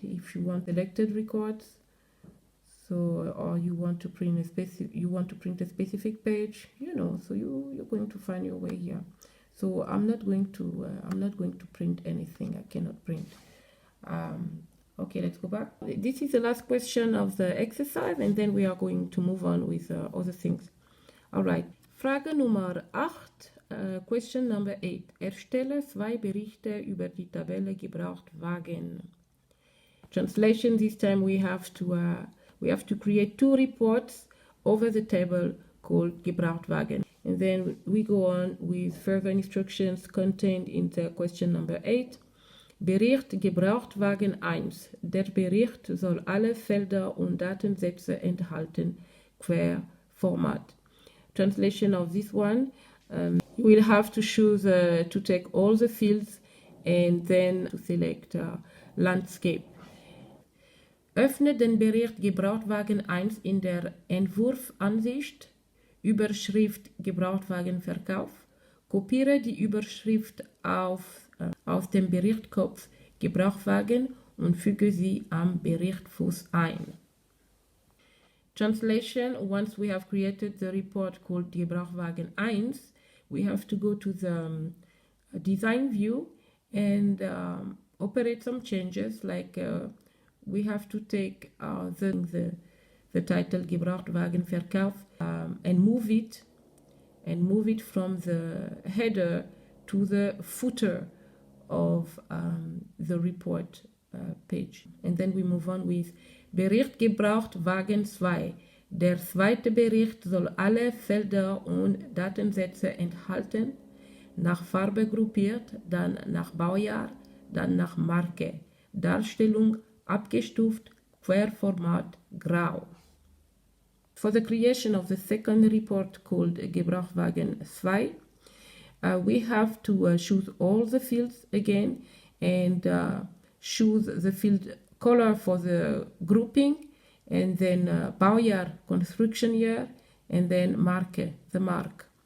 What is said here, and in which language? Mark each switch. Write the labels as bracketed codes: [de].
[en] If you want selected records, so or you want to print a specific page, so you're going to find your way here. So I'm not going to print anything. I cannot print. Okay, let's go back. This is the last question of the exercise, and then we are going to move on with other things. All right. [de] Frage Nummer 8, [en] question number 8. [de] Erstelle 2 Berichte über die Tabelle Gebrauchtwagen. [en] Translation, this time we have to create 2 reports over the table called Gebrauchtwagen. And then we go on with further instructions contained in the question number 8. [de] Bericht Gebrauchtwagen 1. Der Bericht soll alle Felder und Datensätze enthalten, Querformat. [en] Translation of this one, you will have to choose to take all the fields and then to select Landscape. [de] Öffne den Bericht Gebrauchtwagen 1 in der Entwurfansicht, Überschrift Gebrauchtwagenverkauf. Kopiere die Überschrift aus dem Berichtkopf Gebrauchtwagen und füge sie am Berichtfuß ein. [en] Translation, once we have created the report called Gebrauchtwagen 1, we have to go to the design view and operate some changes, like we have to take the title Gebrauchtwagenverkauf and move it from the header to the footer of the report page. And then we move on with Bericht Gebrauchtwagen 2. [de] Der zweite Bericht soll alle Felder und Datensätze enthalten, nach Farbe gruppiert, dann nach Baujahr, dann nach Marke, Darstellung abgestuft, Querformat, grau. [en] For the creation of the second report called Gebrauchtwagen 2, we have to choose all the fields again and choose the field color for the grouping, and then Baujahr, construction year, and then Marke, the mark.